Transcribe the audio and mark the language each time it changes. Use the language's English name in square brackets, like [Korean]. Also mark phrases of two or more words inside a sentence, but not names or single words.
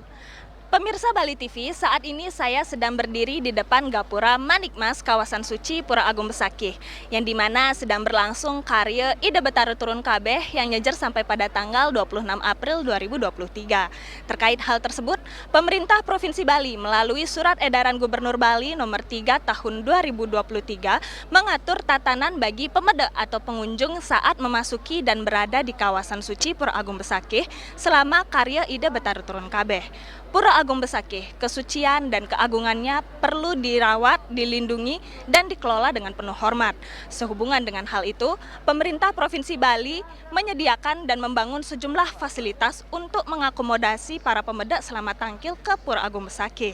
[Indonesian] Pemirsa Bali TV, saat ini saya sedang berdiri di depan Gapura Manikmas kawasan suci Pura Agung Besakih, yang dimana sedang berlangsung karya Ide Betara Turun Kabeh yang nyejer sampai pada tanggal 26 April 2023. Terkait hal tersebut, pemerintah Provinsi Bali melalui Surat Edaran Gubernur Bali nomor 3 tahun 2023 mengatur tatanan bagi pemeda atau pengunjung saat memasuki dan berada di kawasan suci Pura Agung Besakih selama karya Ide Betara Turun Kabeh. Pura Agung Besakih, kesucian dan keagungannya perlu dirawat, dilindungi, dan dikelola dengan penuh hormat. Sehubungan dengan hal itu, pemerintah Provinsi Bali menyediakan dan membangun sejumlah fasilitas untuk mengakomodasi para pemeda selama tangkil ke Pura Agung Besakih.